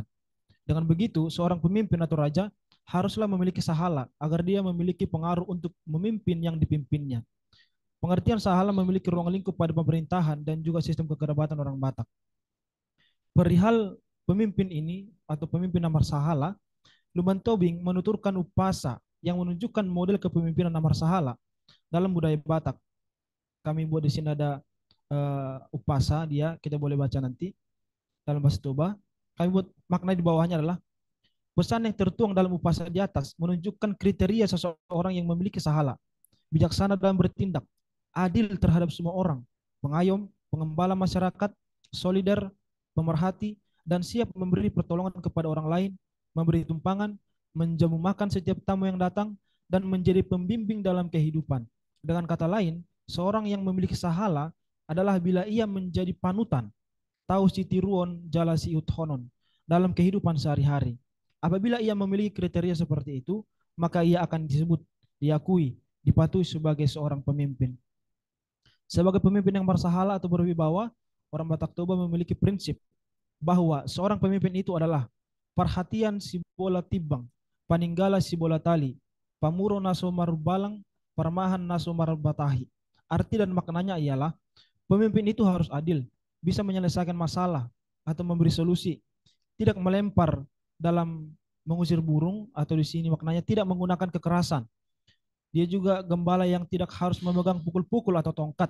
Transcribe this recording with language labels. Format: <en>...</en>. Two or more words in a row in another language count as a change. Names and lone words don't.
<id>Dengan begitu, seorang pemimpin atau raja haruslah memiliki sahala agar dia memiliki pengaruh untuk memimpin yang dipimpinnya. Pengertian sahala memiliki ruang lingkup pada pemerintahan dan juga sistem kekerabatan orang Batak. Perihal pemimpin ini atau pemimpin</id> <bbc>namar sahala,</bbc> <id>Luman Tobing menuturkan upasa yang menunjukkan model kepemimpinan</id> <bbc>namar sahala</bbc> <id>dalam budaya Batak. Kami buat di sini ada upasa dia, kita boleh baca nanti dalam bahasa Toba. Kami buat makna di bawahnya adalah pesan yang tertuang dalam upasa di atas menunjukkan kriteria seseorang yang memiliki sahala, bijaksana dalam bertindak, adil terhadap semua orang, pengayom, pengembala masyarakat, solider, pemerhati, dan siap memberi pertolongan kepada orang lain, memberi tumpangan, menjamu makan setiap tamu yang datang, dan menjadi pembimbing dalam kehidupan. Dengan kata lain, seorang yang memiliki sahala adalah bila ia menjadi panutan, tahu</id> <bbc>si tiruon jala si uthonon,</bbc> <id>dalam kehidupan sehari-hari. Apabila ia memiliki kriteria seperti itu, maka ia akan disebut, diakui, dipatuhi sebagai seorang pemimpin. Sebagai pemimpin yang bersahala atau berwibawa, orang Batak Toba memiliki prinsip bahwa seorang pemimpin itu adalah</id> <bbc>perhatian si bola tibang, paninggala si bola tali, pamuro naso marubalang, permahan naso marubatahi.</bbc> <id>Arti dan maknanya ialah pemimpin itu harus adil, bisa menyelesaikan masalah atau memberi solusi, tidak melempar dalam mengusir burung, atau di sini maknanya tidak menggunakan kekerasan. Dia juga gembala yang tidak harus memegang pukul-pukul atau tongkat.</id>